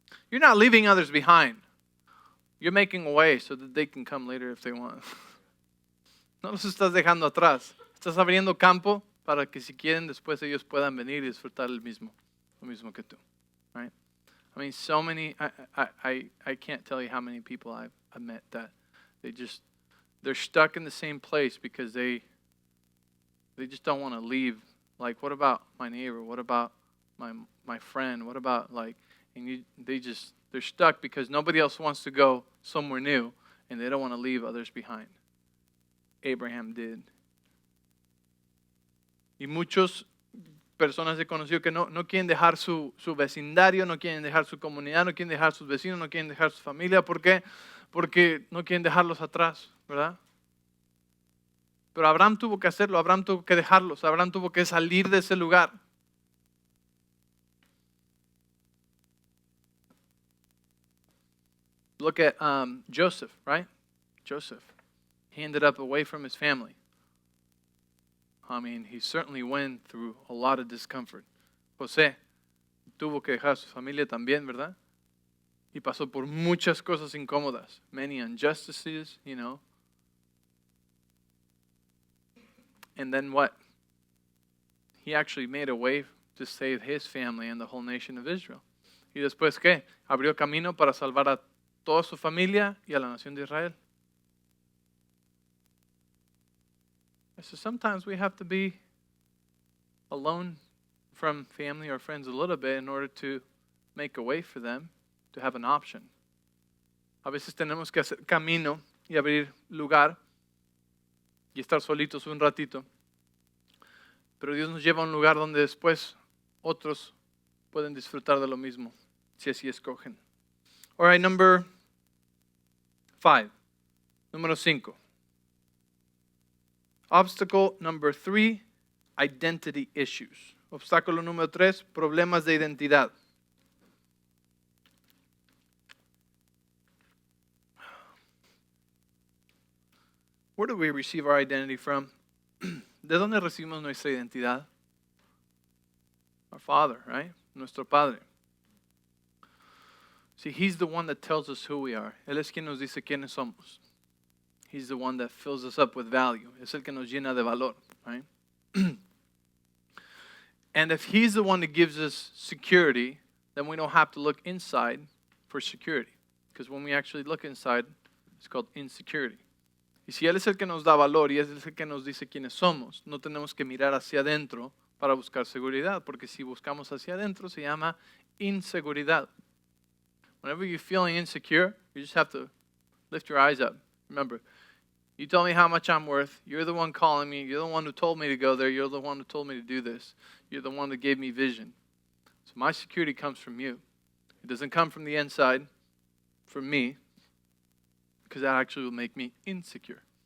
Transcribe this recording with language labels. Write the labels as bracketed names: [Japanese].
[English] You're not leaving others behind. You're making a way so that they can come later if they want. [Spanish] No los estás dejando atrás. Estás abriendo campo para que si quieren después ellos puedan venir y disfrutar lo mismo que tú. [English] Right? I mean, so many, I can't tell you how many people I've met that they're stuck in the same place because they just don't want to leave. Like, what about my neighbor? What about my friend? What about they're stuck because nobody else wants to go somewhere new and they don't want to leave others behind. Abraham did. [Spanish] Y muchas personas he conocido que no quieren dejar su vecindario, no quieren dejar su comunidad, no quieren dejar sus vecinos, no quieren dejar su familia. ¿Por qué? Porque no quieren dejarlos atrás, ¿verdad? Pero Abraham tuvo que hacerlo, Abraham tuvo que dejarlos, Abraham tuvo que salir de ese lugar. [English] Look at Joseph, right? Joseph. He ended up away from his family. I mean, he certainly went through a lot of discomfort. [Spanish] José tuvo que dejar su familia también, ¿verdad? Y pasó por muchas cosas incómodas. [English] Many injustices, you know. And then what? He actually made a way to save his family and the whole nation of Israel. [Spanish] ¿Y después qué? Abrió camino para salvar a toda su familia y a la nación de Israel. [English] So sometimes we have to be alone from family or friends a little bit in order to make a way for them to have an option. [Spanish] A veces tenemos que hacer camino y abrir lugar y estar solitos un ratito. Pero Dios nos lleva a un lugar donde después otros pueden disfrutar de lo mismo, si así escogen. [English] All right, number 5. [Spanish] Número 5. [English] Obstacle number 3, identity issues. [Spanish] Obstáculo número 3, problemas de identidad. [English] Where do we receive our identity from? [Spanish] ¿De dónde recibimos nuestra identidad? [English] Our Father, right? [Spanish] Nuestro Padre. [English] See, He's the one that tells us who we are. [Spanish] Él es quien nos dice quiénes somos. He's the one that fills us up with value. Es el que nos llena de valor, right? [English] And if He's the one that gives us security, then we don't have to look inside for security. Because when we actually look inside, it's called insecurity. [Spanish] Y si Él es el que nos da valor y Él es el que nos dice quiénes somos, no tenemos que mirar hacia adentro para buscar seguridad, porque si buscamos hacia adentro se llama inseguridad. [English] Whenever you're feeling insecure, you just have to lift your eyes up. Remember, you tell me how much I'm worth. You're the one calling me. You're the one who told me to go there. You're the one who told me to do this. You're the one that gave me vision. So my security comes from you. It doesn't come from the inside, from me, because that actually will make me insecure.